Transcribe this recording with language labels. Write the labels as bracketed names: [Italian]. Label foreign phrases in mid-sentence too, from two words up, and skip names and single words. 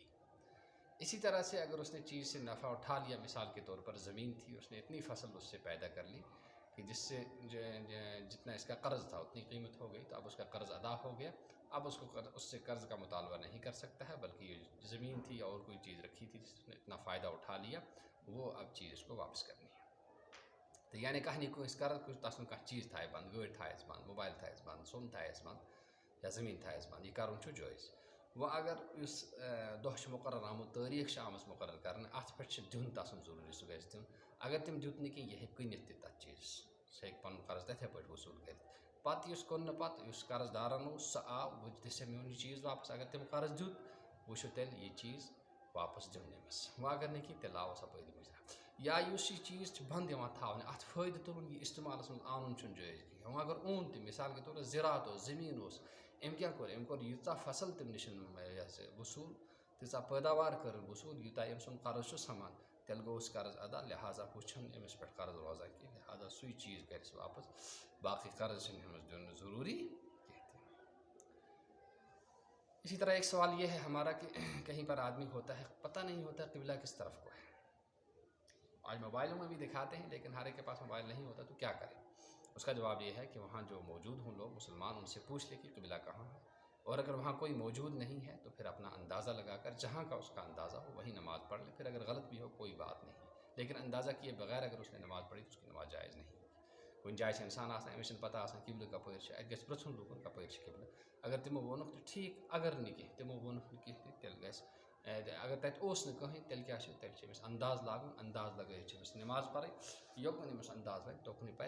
[Urdu] اسی طرح سے اگر اس نے چیز سے نفع اٹھا لیا، مثال کے طور پر زمین تھی، اس نے اتنی فصل اس سے پیدا کر لی کہ جس سے جتنا اس کا قرض تھا اتنی قیمت ہو گئی، تو اب اس کا قرض ادا ہو گیا، اب اس سے قرض کا مطالبہ نہیں کر سکتا ہے، بلکہ یہ زمین تھی اور کوئی چیز رکھی تھی جس نے اتنا فائدہ اٹھا لیا، وہ اب چیز اس کو واپس کرنی ہے۔ [Kashmiri] تو یعنی کہانی کو اس قرض کچھ تس کانٛہہ چیز تھایس بند، گٲڑۍ تھایس بند، موبائل تھایس بند، سۄن تھایس بند یا زمین تھایس بند، یہ کرُن چھُ جٲیز۔ وۄنۍ اگر یُس دۄہ چھُ مُقرر آمُت تٲریٖخ چھِ آمٕژ مُقرر کَرنہٕ اَتھ پٮ۪ٹھ چھِ دیُن تَسُن ضروٗری سُہ گژھِ دیُن. اگر تٔمۍ دیُت نہٕ کینٛہہ یہِ ہیٚکہِ کٕنِتھ تہِ تَتھ چیٖزَس سُہ ہیٚکہِ پَنُن قرض تِتھَے پٲٹھۍ وصوٗل کٔرِتھ. پَتہٕ یُس کوٚر نہٕ پَتہٕ یُس قرض دارَن اوس سُہ آو وۄنۍ دِژ میون یہِ چیٖز واپَس. اگر تٔمۍ قرض دیُت وۄنۍ چھُ تیٚلہِ یہِ چیٖز واپَس دیُن أمِس. وۄنۍ اگر نہٕ کینٛہہ تیٚلہِ آوُس اَپٲری مُجرا. یا یُس یہِ چیٖز چھُ بنٛد یِوان تھاونہٕ اَتھ فٲیدٕ تُلُن یہِ استعمالَس منٛز اَنُن چھُنہٕ جٲیز کِہیٖنۍ. وۄنۍ اگر اوٚن تہِ [Urdu] مِثال کے طور پر [Kashmiri] زِراعت اوس زٔمیٖن اوس أمۍ کیٛاہ کوٚر أمۍ کوٚر ییٖژاہ فصل تٔمۍ نِش یہِ ہسا وصوٗل تیٖژاہ پیداوار کٔرٕن وصوٗل یوٗتاہ أمۍ سُنٛد قرض چھُ سَمان تیٚلہِ گوٚوُس قرض ادا لہٰذا ہُہ چھُنہٕ أمِس پٮ۪ٹھ قرض روزان کینٛہہ لہٰذا سُے چیٖز کَرِ سُہ واپَس. باقٕے قرض چھِنہٕ أمِس دیُن ضروٗری کینٛہہ تہِ. [Urdu] اسی طرح ایک سوال یہ ہے ہمارا کہ کہیں پر آدمی ہوتا ہے پتہ نہیں ہوتا قبلہ کس طرف کو ہے. آج موبائلوں میں بھی دکھاتے ہیں لیکن ہر ایک کے پاس موبائل نہیں ہوتا تو کیا کریں. اس کا جواب یہ ہے کہ وہاں جو موجود ہوں لوگ مسلمان ان سے پوچھ لے کہ قبلہ کہاں ہے. اور اگر وہاں کوئی موجود نہیں ہے تو پھر اپنا اندازہ لگا کر جہاں کا اس کا اندازہ ہو وہی نماز پڑھ لے. پھر اگر غلط بھی ہو کوئی بات نہیں لیکن اندازہ کیے بغیر اگر اس نے نماز پڑھی تو اس کی نماز جائز نہیں. [Kashmiri] کُنہِ جایہِ چھِ اِنسان آسان أمِس چھِنہٕ پتہ آسان قبلہٕ کَپٲرۍ چھِ اَتہِ گژھِ پرٛژھُن لوٗکَن کَپٲرۍ چھِ قبلہٕ. اگر تِمو ووٚنُکھ تہٕ ٹھیٖک اگر نہٕ کینٛہہ تِمو ووٚنُکھ نہٕ کینٛہہ تہِ تیٚلہِ گژھِ اگر تَتہِ اوس نہٕ کٕہٕنۍ تیٚلہِ کیٛاہ چھِ تیٚلہِ چھِ أمِس انداز لاگُن. انداز لگٲیِتھ چھِ أمِس نماز پَرٕنۍ یوٚکُن أمِس انداز لگہِ توٚکُنُے پَرِ.